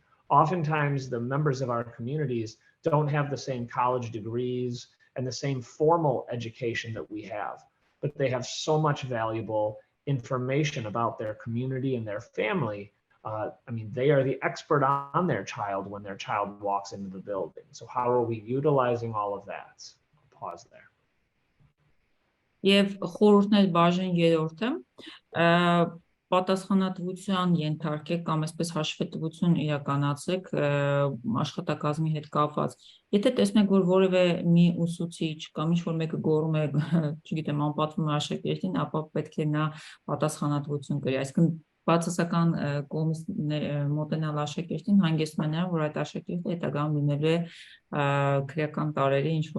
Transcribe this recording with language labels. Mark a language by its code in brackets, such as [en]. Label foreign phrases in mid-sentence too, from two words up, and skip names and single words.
[en] Oftentimes, the members of our communities don't have the same college degrees and the same formal education that we have, but they have so much valuable information about their community and their family. I mean, they are the expert on their child when their child walks into the building. So how are we utilizing all of that? I'll pause there. [hy] Եվ խորհուրդներ բաժին երրորդը պատասխանատվության ենթարկեք կամ այսպես հաշվետվություն իրականացեք աշխատակազմի հետ կապված։ Եթե տեսնեք, որ որևէ մի ուսուցիչ կամ ինչ-որ մեկը գոռում է, չգիտեմ, անպատվում աշակերտին, ապա պետք է նա պատասխանատվություն կրի։ Այսինքն բացասական կողմից մոտենալ աշակերտին հանգեցնում է նրան, որ այդ աշակերտը հետագայում լինելու է քրեական տարերի ինչ-որ